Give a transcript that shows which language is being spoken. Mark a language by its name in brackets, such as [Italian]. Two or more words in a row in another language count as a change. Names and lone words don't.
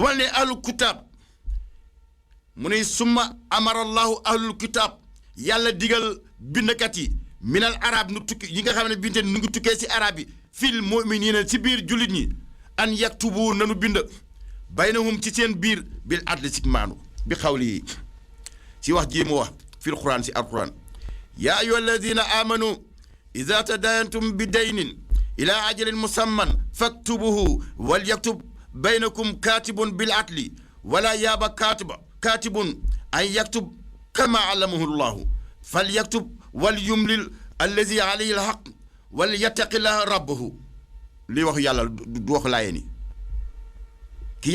[Wolof] ma nee [Arabic] أهل الكتاب [Wolof] mu ne [Arabic] ثم أمر الله أهل الكتاب [Wolof] yàlla digal bindkat yi [Arabic] من العرب [Wolof] nu tukki yi nga xam ne binte nu ngi tukkee si arab yi [Arabic] في المؤمنين [Wolof] ci biir jullit ñi [Arabic] أن يكتبوا [Wolof] nanu bind baynahum ci seen biir [Arabic] بالعدل [Wolof] si maanu bi xawli yi si wax ji mu wax [Arabic] في القرآن [Wolof] si [Arabic] القرآن يا أيها الذين آمنوا إذا تداينتم بدين إلى أجل مسمى فاكتبوه وليكتب بينكم كاتب بالعدل ولا يأب كاتب أن يكتب كما علمه الله فليكتب وليملل الذي عليه الحق وليتق الله ربه [Wolof] lii waxu yàlla du wax laaye ni ki